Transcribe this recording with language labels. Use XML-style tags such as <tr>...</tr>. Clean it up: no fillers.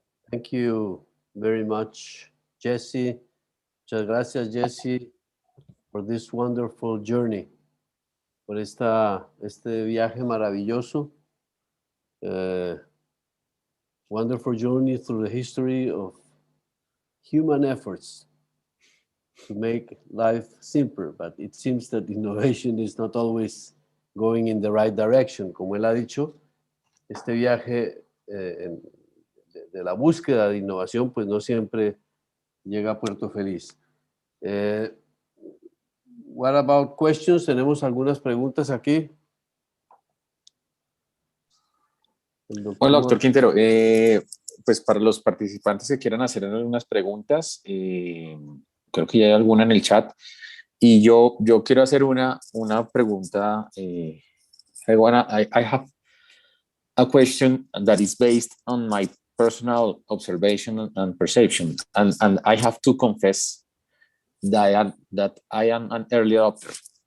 <en>Thank you very much, Jesse.</en> <es>Muchas gracias, Jesse,</es> <en>for this wonderful journey,</en> <es>por este viaje maravilloso.</es> <en>Wonderful journey through the history of human efforts to make life simpler, but it seems that innovation is not always going in the right direction.</en> <es>Como él ha dicho, este viaje de la búsqueda de innovación, pues no siempre llega a puerto feliz.</es> <en>What about questions?</en> <es>Tenemos algunas preguntas aquí. Hola, doctor Quintero. Pues para los participantes que quieran hacer algunas preguntas, creo que ya hay alguna en el chat. Y yo quiero hacer una pregunta.</es> <en>I have a question that is based on my personal observation and perception. And I have to confess that I am an early adopter.</en>